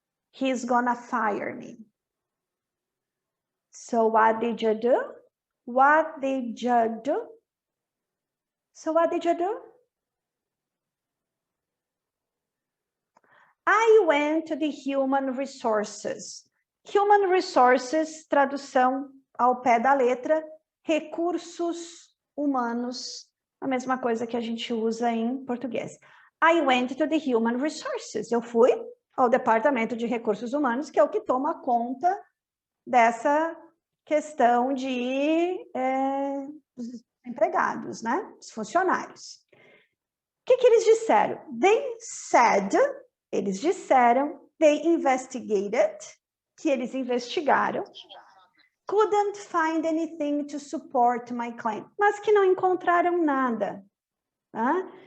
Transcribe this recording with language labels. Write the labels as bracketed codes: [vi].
[en] He's gonna fire me. So what did you do? What did you do? So what did you do? I went to the human resources. Human resources, [pt] tradução ao pé da letra, recursos humanos, a mesma coisa que a gente usa em português. [en] I went to the human resources. [pt] Eu fui ao departamento de recursos humanos, que é o que toma conta dessa questão de dos empregados, né? Os funcionários. O que eles disseram? [en] They said, [pt] eles disseram, [en] they investigated, [pt] que eles investigaram, [en] couldn't find anything to support my claim, [pt] mas que não encontraram nada, tá?